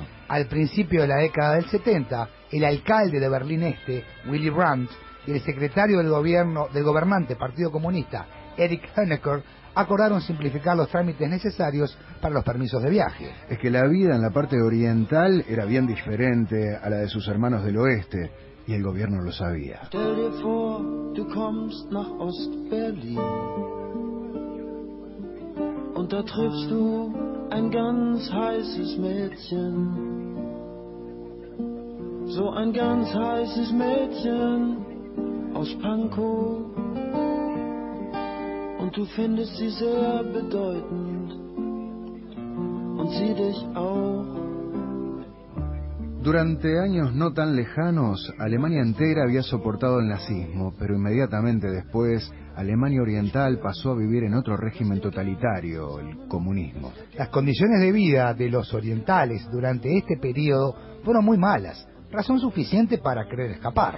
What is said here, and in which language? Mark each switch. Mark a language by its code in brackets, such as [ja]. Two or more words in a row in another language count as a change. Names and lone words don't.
[es] Al principio de la década del 70, el alcalde de Berlín Este, Willy Brandt, y el secretario del gobernante Partido Comunista, Erich Honecker, acordaron simplificar los trámites necesarios para los permisos de viaje. Es que la vida en la parte oriental era bien diferente a la de sus hermanos del oeste, y el gobierno lo sabía. [de] Stell dir vor, du kommst nach Ost-Berlin und da triffst du ein ganz heißes Mädchen, so ein ganz heißes Mädchen aus Pankow, und du findest sie sehr bedeutend und sie dich auch. [es] Durante años no tan lejanos, Alemania entera había soportado el nazismo, pero inmediatamente después, Alemania Oriental pasó a vivir en otro régimen totalitario, el comunismo. Las condiciones de vida de los orientales durante este periodo fueron muy malas, razón suficiente para querer escapar.